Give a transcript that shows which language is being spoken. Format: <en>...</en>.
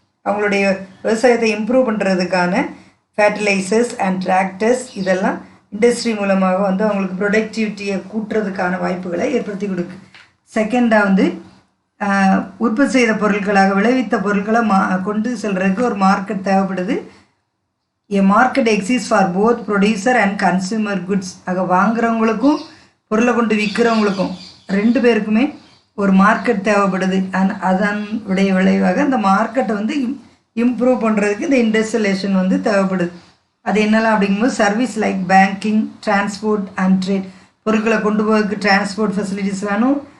<ta>அவங்களுடைய விவசாயத்தை இம்ப்ரூவ் பண்ணுறதுக்கான ஃபர்டிலைசர்ஸ் அண்ட் டிராக்டர்ஸ் இதெல்லாம் இண்டஸ்ட்ரி மூலமாக அவங்களுக்கு ப்ரொடக்டிவிட்டியை கூட்டுறதுக்கான வாய்ப்புகளை ஏற்படுத்தி கொடுக்கு. செகண்டாக உற்பத்தி செய்த பொருட்களாக விளைவித்த பொருட்களை கொண்டு செல்றதுக்கு ஒரு மார்க்கெட் தேவைப்படுது.</ta> <en>A market exists for both producer and consumer goods.</en> <ta>வாங்குறவங்களுக்கும் பொருளை கொண்டு விற்கிறவங்களுக்கும் ரெண்டு பேருக்குமே ஒரு மார்க்கெட் தேவைப்படுது. அதனுடைய விளைவாக அந்த மார்க்கெட்டை இம்ப்ரூவ் பண்ணுறதுக்கு இந்த இண்டஸ்ட்ரியலேஷன் தேவைப்படுது. அது என்னெல்லாம் அப்படிங்கும்போது</ta> <en>Service like banking, transport and trade.</en> <ta>பொருட்களை கொண்டு போகிறதுக்கு டிரான்ஸ்போர்ட் ஃபெசிலிட்டிஸ் வேணும்,</ta>